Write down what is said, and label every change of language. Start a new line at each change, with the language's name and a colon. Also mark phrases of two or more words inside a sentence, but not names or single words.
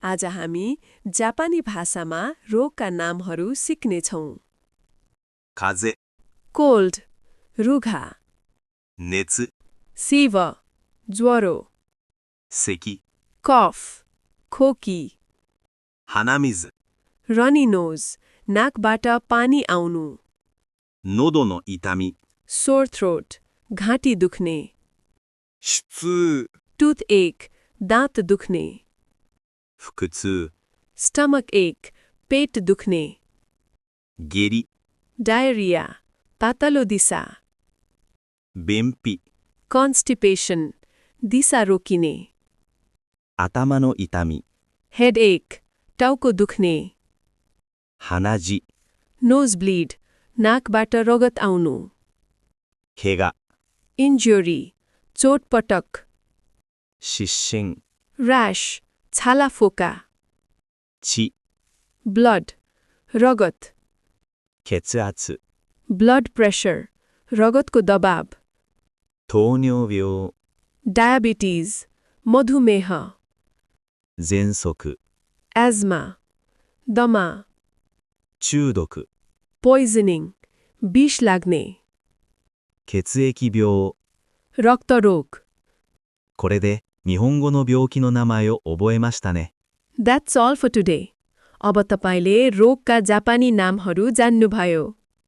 Nepali: आज हामी जापानी भाषामा रोगका नामहरू सिक्नेछौँ।
Japanese: 風邪、
Nepali: कोल्ड रुघा,
Japanese: 熱、
Nepali: fever ज्वरो,
Japanese: 咳、
Nepali: cough खोकी,
Japanese: 鼻水、
English: runny nose
Nepali: नाकबाट पानी आउनु,
Japanese: 喉の痛み、
English: sore throat
Nepali: घाँटी दुख्ने,
Japanese: 首痛、
English: tooth ache
Nepali: दाँत दुख्ने,
Japanese: 腹痛、
English: stomach ache
Nepali: पेट दुख्ने,
Japanese: 下痢、
Nepali: डायरिया पातलो दिशा,
Japanese: 便秘、
Nepali: constipation दिशा रोकिने,
Japanese: 頭の痛み、
Nepali: headache टाउको दुख्ने,
Japanese: 鼻血、
English: nose bleed
Nepali: नाकबाट रगत आउनु,
Japanese: 怪我、
Nepali: injury चोटपटक,
Japanese: 湿疹、
Nepali: rash छाला फोका,
Japanese: 血、
Nepali: blood रगत,
Japanese: 血圧、
English: blood pressure
Nepali: रगतको दबाव,
Japanese: 糖尿病、
Nepali: diabetes मधुमेह,
Japanese: 喘息、
Nepali: asthma दमा,
Japanese: 中毒、
Nepali: poisoning विष लाग्ने,
Japanese: 血液病。
Nepali: रक्तरोग।
Japanese: これで日本語の病気の名前を覚えましたね。
English: That's all for today.
Nepali: अब तपाईले रोगका जापानी नामहरू जान्नुभयो।